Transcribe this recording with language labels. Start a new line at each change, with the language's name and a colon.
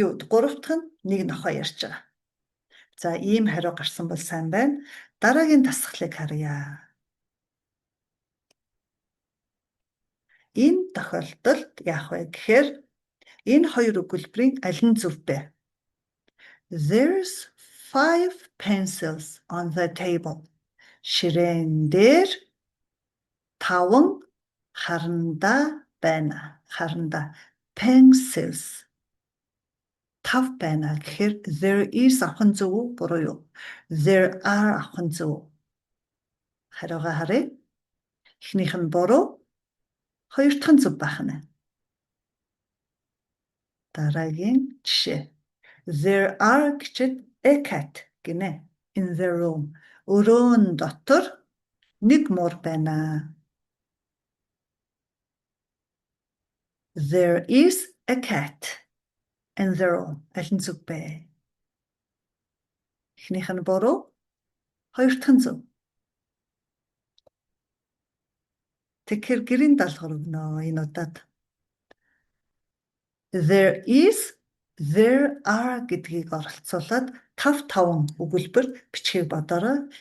Mongolian: Гурав дахь нь нэг нохой ярьж байгаа. За, ийм хариу гарсан бол сайн байна. Дараагийн дасгалыг харъя. Энэ тохиолдолд яах вэ гэхээр энэ хоёр өгүүлбэрийн аль нь зөв бэ?
English: There's 5 pencils on the table.
Mongolian: Ширээн дээр 5 харандаа байна. Харандаа pencils 5 байна гэхээр
English: there is
Mongolian: авах нь зөв үү, буруу юу?
English: There are
Mongolian: авах нь зөв үү? Хариугаа харъя. Эхнийх нь буруу, хоёр дахь нь зөв байх нь. Дараагийн жишээ.
English: There are
Mongolian: гэчихэд
English: a cat
Mongolian: гинэ.
English: In the room.
Mongolian: Өрөөн дотор нэг муур байна.
English: There is a cat in the room.
Mongolian: Аль нь зөв бэ? Эхнийх нь буруу, хоёр дахь нь зөв. Тэгэхээр гэрийн даалгавар өгнө энэ удаад.
English: There is, there are
Mongolian: гэдгийг оролцуулаад 5 өгүүлбэр бичгийг бодорой.